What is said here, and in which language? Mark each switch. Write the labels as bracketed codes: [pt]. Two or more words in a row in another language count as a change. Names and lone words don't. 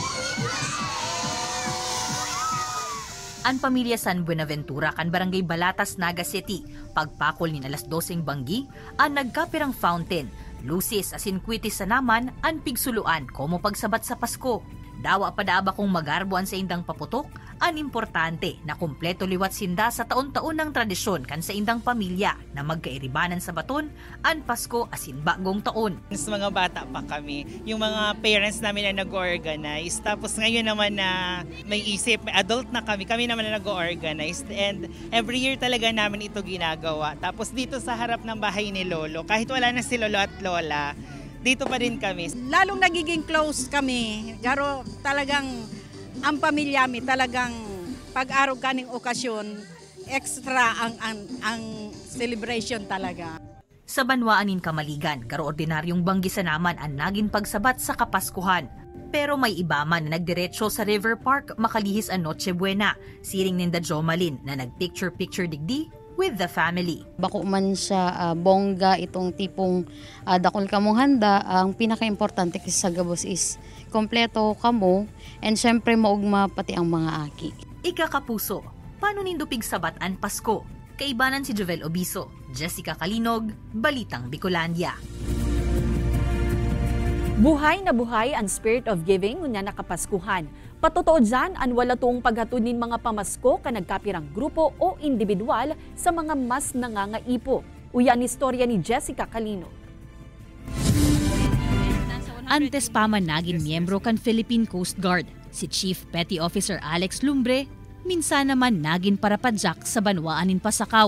[bik] Ang pamilya San Buenaventura kan Barangay Balatas, Naga City, pagpakol ni alas 12 banggi, ang nagkapirang fountain, lusis asin kwitis sa naman, ang pigsuluan komo pagsabat sa Pasko. Dawa pa daaba kung magarbuan sa indang paputok, ang importante na kumpleto liwat sinda sa taon-taon ng tradisyon kan sa indang pamilya na magkairibanan sa baton, ang Pasko asin bagong taon. [tl] Sa mga bata pa kami, yung mga parents namin na nag-organize, tapos ngayon naman na may isip, may adult na kami naman na nag-organize, [en] and every year [tl] talaga namin ito ginagawa. Tapos dito sa harap ng bahay ni Lolo, kahit wala na si Lolo at Lola, dito pa din kami. Lalong nagiging close kami. [bik] Garo talagang ang pamilya mi talagang pag-araw kaning okasyon, extra ang celebration talaga. Sa Banwaanin Kamaligan, karo ordinaryong banggisan naman ang naging pagsabat sa Kapaskuhan. Pero may iba man na nagdiretso sa River Park makalihis ang Noche Buena, siring ninda Jomalin na nagpicture-picture digdi [en] with the family. [bik] Bako man siya bongga itong tipong dakol kamong handa, ang pinaka-importante kasi sa gabos is kompleto kamo and syempre maugma pati ang mga aki. Ikakapuso, paano nindo pigsabat ang Pasko? Kaibanan si Jovel Obiso, Jessica Kalinog, Balitang Bicolandia. Buhay na buhay ang [en] spirit of giving [bik] unya nakapaskuhan. Patotoo dyan ang wala tuong paghatod nin mga pamasko ka nagkapirang grupo o individual sa mga mas nangangaipo. Uyan istorya ni Jessica Kalino. Antes pa man naging miyembro kan Philippine Coast Guard, si Chief Petty Officer Alex Lumbre, minsan naman naging parapadyak sa Banwaanin Pasakaw.